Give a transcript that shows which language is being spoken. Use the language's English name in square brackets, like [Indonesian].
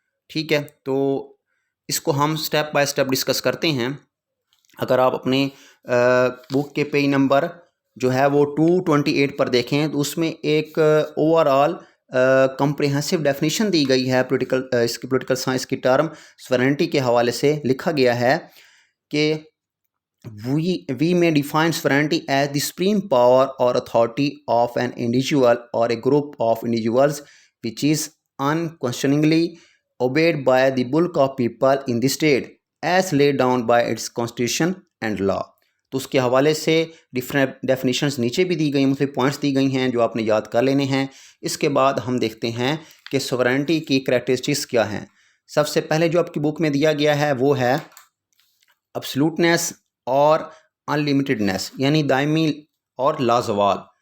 [Urdu] ٹھیک ہے، تو اس کو ہم سٹیپ بائی سٹیپ ڈسکس کرتے ہیں. اگر آپ اپنے بک کے پیج نمبر جو ہے وہ 228 پر دیکھیں تو اس میں ایک اوور آل کمپریہنسو ڈیفینیشن دی گئی ہے پولیٹیکل سائنس کی ٹرم سوورینٹی کے حوالے سے. لکھا گیا ہے کہ [English] we may define sovereignty as the supreme power or authority of an individual or a group of individuals which is unquestioningly obeyed by the bulk of people in the state as laid down by its constitution and law. [Urdu] تو اس کے حوالے سے different definitions نیچے بھی دی گئی، مختلف points دی گئی ہیں جو آپ نے یاد کر لینے ہیں. اس کے بعد ہم دیکھتے ہیں کہ سوورینٹی کی کریکٹرسٹکس کیا ہیں. سب سے پہلے جو آپ کی بک میں دیا گیا ہے وہ ہے ایبسلیوٹنیس اور انلمیٹڈنیس، یعنی دائمی اور لازوال.